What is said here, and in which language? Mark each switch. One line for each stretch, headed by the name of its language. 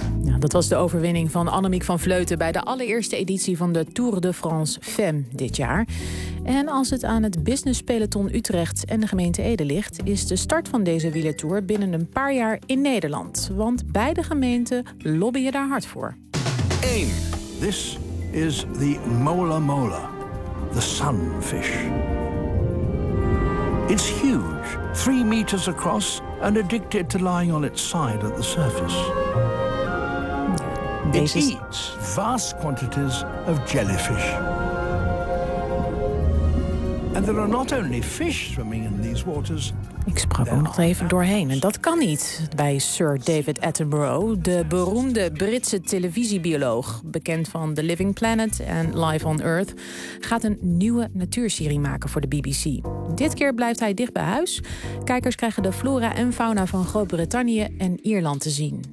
Dutch: Ja, dat was de overwinning van Annemiek van Vleuten bij de allereerste editie van de Tour de France Femme dit jaar. En als het aan het business peloton Utrecht en de gemeente Ede ligt, is de start van deze wielertour binnen een paar jaar in Nederland. Want beide gemeenten lobbyen daar hard voor. 1.
English: This is the Mola Mola, the sunfish. It's huge, 3 meters across and addicted to lying on its side at the surface. It eats vast quantities of jellyfish. And there are not only fish swimming in these waters.
Dutch: Ik sprak ook nog even doorheen. En dat kan niet bij Sir David Attenborough, de beroemde Britse televisiebioloog. Bekend van The Living Planet en Life on Earth, gaat een nieuwe natuurserie maken voor de BBC. Dit keer blijft hij dicht bij huis. Kijkers krijgen de flora en fauna van Groot-Brittannië en Ierland te zien.